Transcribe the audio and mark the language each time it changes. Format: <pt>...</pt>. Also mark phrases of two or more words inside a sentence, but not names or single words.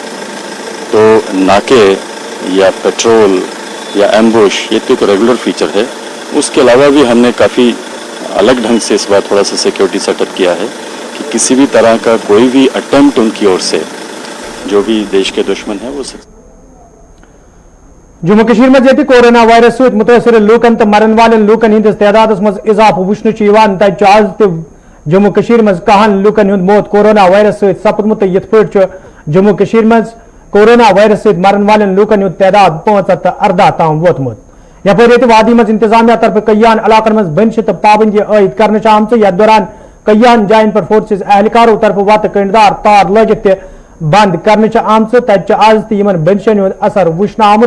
<ur>تو ناکے یا پیٹرول یا ایمبوش یہ تو ایک</ur> <en>regular feature</en> <ur>ہے. اس کے علاوہ بھی ہم نے کافی الگ ڈھنگ سے اس بار تھوڑا سا</ur> <en>security setup</en> <ur>کیا ہے کہ کسی بھی طرح کا کوئی بھی اٹیمپٹ ان کی اور سے جو بھی دیش کے دشمن ہیں وہ</ur> <ks>جموں کشمیر میں جیتی</ks> <en>coronavirus</en> <ks>ست متاثر لوکن تو مرن والن لوکن ہندس تعداد مز اضافہ وچھن تک آز تہ جموں کشمیر مز کہن لوکن ہند موت</ks> <en>coronavirus</en> <ks>ست سپدمت. یت پہ جموں کشمیر مز</ks> <en>coronavirus</en> <ks>ست مرن والن لوکن ہند تعداد 514 تام ووتمت. یپر یہ وادی مز انتظامیہ طرف کئیان علاقن مز بنش تو پابندی عائد کرنے آمت. یتھ دوران کئیان جائن پر فورسز اہلکاروں طرف وت کنڈدار تار لگت بند کرنے آمت. تت آز تہ بنشن ہند اثر وچھن آمت.</ks>